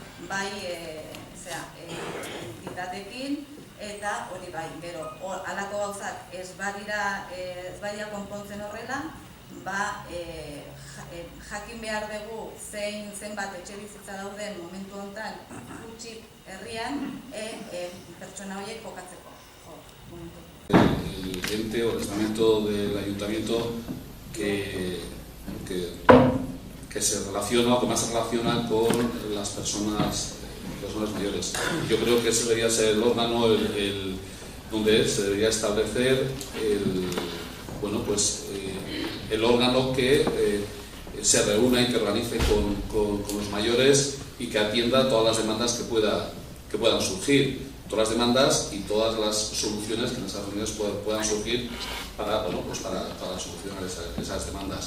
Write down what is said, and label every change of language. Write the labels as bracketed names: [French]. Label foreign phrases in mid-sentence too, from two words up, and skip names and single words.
[Basque] entitatekin, eta hori gero, halako gauzak ez badira konpontzen horrela, jakin behar dugu zenbat etxebizitza dauden momentu honetan gutxik herrian pertsona horiek jokatzeko. [Spanish] El ente o el estamento del ayuntamiento que se relaciona o que más se relaciona con las personas mayores. Yo creo que ese debería ser el órgano donde se debería establecer el órgano que se reúna y que organice con los mayores y que atienda todas las demandas que puedan surgir, todas las demandas y todas las soluciones que en esas reuniones puedan surgir para solucionar esas demandas.